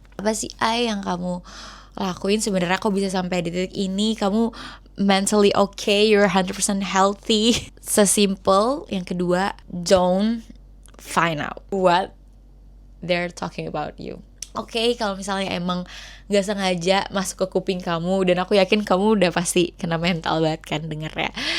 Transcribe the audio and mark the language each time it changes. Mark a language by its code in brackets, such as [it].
[id] Apa sih yang kamu lakuin sebenarnya kok bisa sampai di titik ini? Kamu [en] mentally okay, you're 100% healthy. [id] Sesimpel. Yang kedua, [en] don't find out what they're talking about you. [id] Oke, kalau misalnya emang gak sengaja masuk ke kuping kamu, dan aku yakin kamu udah pasti kena mental banget kan dengernya.